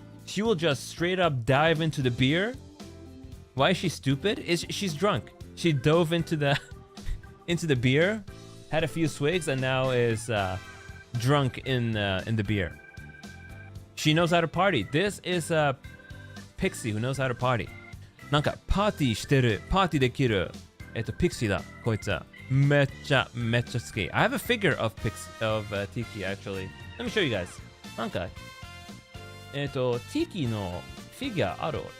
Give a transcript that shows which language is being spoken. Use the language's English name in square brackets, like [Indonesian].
[English] She will just straight up dive into the beer. Why is she stupid? She's drunk. She dove into the beer, had a few swigs, and now is drunk in the beer. She knows how to party. This is a Pixie who knows how to party. [Japanese] なんかパーティーしてる、パーティーできる、Pixie だ、こいつは。めっちゃ好き。 [English] I have a figure of Tiki actually. Let me show you guys. [Japanese] なんかTiki のフィギュアある？